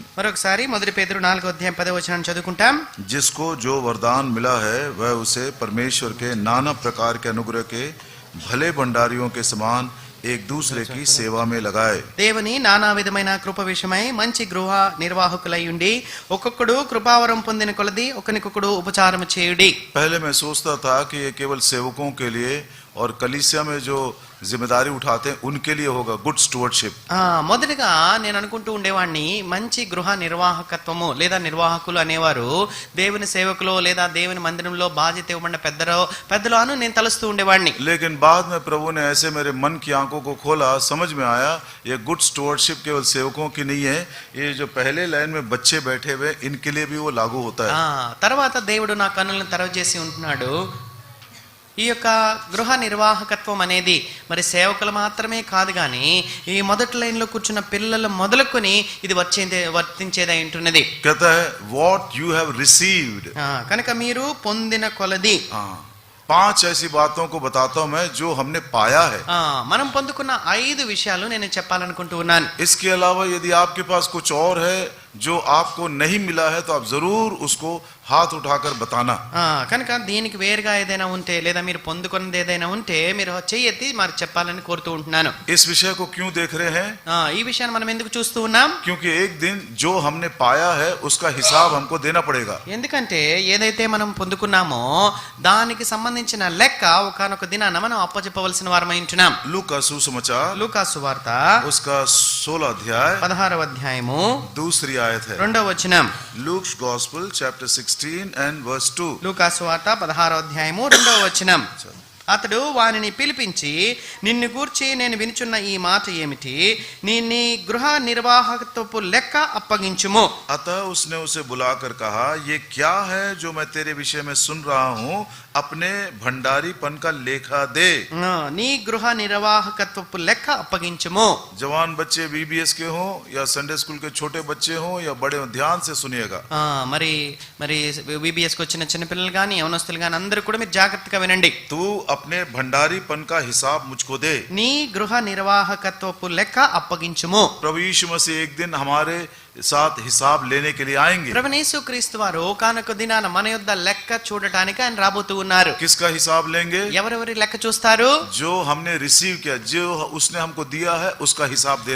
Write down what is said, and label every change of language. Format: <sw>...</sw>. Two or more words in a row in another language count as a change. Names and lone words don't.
<te>మరొకసారి మొదటి పేతురు 4వ అధ్యాయం 10వ వచనాన్ని చదువుకుంటాం।</te> <hi>जिसको जो वरदान मिला है वह उसे परमेश्वर के नाना प्रकार के अनुग्रह के भले भंडारियों के समान एक दूसरे की सेवा में लगाए।</hi> <te>దేవుని నానా విధమైన కృప విషయమై మంచి గృహ నిర్వాహకులై ఉండి ఒక్కొక్కడు కృపావరం పొందిన కొలది ఒకనికొకడు ఉపచారం చేయుడి।</te> <hi>पहले मैं सोचता था कि ये केवल सेवकों के लिए और कलीसिया में जो जिम्मेदारी उठाते हैं उनके लिए होगा</hi> <en>good stewardship.</en> <te>మొదటిగా నేను అనుకుంటూ ఉండేవాడిని మంచి గృహ నిర్వాహకత్వము లేదా నిర్వాహకులు అనేవారు దేవుని సేవకులు లేదా దేవుని మందిరంలో బాధ్యత ఇవ్వబడిన పెద్దలు అని నేను తలుస్తూ ఉండేవాడిని।</te> <hi>लेकिन बाद में प्रभु ने ऐसे मेरे मन की आंखों को खोला, समझ में आया ये</hi> <en>good stewardship</en> <hi>केवल सेवकों की नहीं है, ये जो पहले लाइन में बच्चे बैठे हुए इनके लिए भी वो लागू होता है।</hi> <te>తర్వాత దేవుడు నా కన్నులను తెరవజేసి ఉంటున్నాడు, ఈ యొక్క గృహ నిర్వాహకత్వం అనేది మరి సేవకులు మాత్రమే కాదు కానీ ఈ మొదటి లైన్ లో కూర్చున్న పిల్లలు మొదలుకొని ఇది వర్తించేదై ఉంటున్నది।</te> <hi>कहता है</hi> <en>what you have received,</en> <te>కనుక మీరు పొందిన కొలది।</te> <hi>5 ऐसी बातों को बताता हूं मैं जो हमने पाया है।</hi> <te>మనం పొందుకున్న 5 విషయాలు నేను చెప్పాలనుకుంటూ ఉన్నాను।</te> <hi>इसके अलावा यदि आपके पास कुछ और है जो आपको नहीं मिला है तो आप जरूर उसको हाथ उठाकर बताना।</hi> <te>కనుక దీనికి వేరుగా ఏదైనా ఉంటే లేదా మీరు పొందుకున్నది ఏదైనా ఉంటే మీరు చెయ్యెత్తి మరి చెప్పాలని కోరుతూ ఉంటున్నాను।</te> <hi>इस विषय को क्यों देख रहे हैं?</hi> <te>ఈ విషయాన్ని మనం ఎందుకు చూస్తూ ఉన్నాం?</te> <hi>क्योंकि एक दिन जो हमने पाया है उसका हिसाब हमको देना पड़ेगा।</hi> <te>ఎందుకంటే ఏదైతే మనం పొందుకున్నామో దానికి సంబంధించిన లెక్క ఒకానొక దినాన మనం అప్పచెప్పవలసిన వారమై ఉంటున్నాం।</te> <hi>लूका सुसमाचार</hi> <te>లూకా సువార్త</te> <hi>उसका 16 अध्याय</hi> <te>16వ అధ్యాయము</te> <hi>दूसरी आयत है।</hi> <te>2వ వచనం।</te> <en>Luke's Gospel chapter 16 and verse 2।</en> <te>లూకా సువార్త 16వ అధ్యాయము 2వ వచనం। అతడు వానిని పిలిపించి, నిన్ను గూర్చి నేను వినుచున్న ఈ మాట ఏమిటి? నీ గృహ నిర్వాహకత్వపు లెక్క అప్పగించుము।</te> <hi>अतः उसने उसे बुलाकर कहा, ये क्या है जो मैं तेरे विषय में सुन रहा हूँ? अपने भंडारीपन का लेखा दे।</hi> <te>నీ గృహ నిర్వాహకత్వపు లెక్క అప్పగించుము।</te> <hi>जवान बच्चे बीबीएस के हों या संडे स्कूल के छोटे बच्चे हों या बड़े, ध्यान से सुनिएगा।</hi> <te>మరి बीबीएस కు వచ్చిన చిన్న పిల్లలు గాని యవనస్తులు గాని అందరూ కూడా మీరు జాగ్రత్తగా వినండి।</te> <hi>तू अपने भंडारीपन का हिसाब मुझको दे।</hi> <te>నీ గృహ నిర్వాహకత్వపు లెక్క అప్పగించుము।</te> <hi>प्रभु यीशु मसीह एक दिन हमारे साथ हिसाब लेने के लिए आएंगे।</hi> <te>ప్రభువు యేసుక్రీస్తు వారు ఒకానొక దినాన మన యొద్ద లెక్క చూడటానికి ఆయన రాబోతూ ఉన్నారు।</te> <hi>किसका हिसाब लेंगे?</hi> <te>ఎవరెవరి లెక్క చూస్తారు?</te> <hi>जो हमने रिसीव किया, जो उसने हमको दिया है उसका हिसाब देना</hi>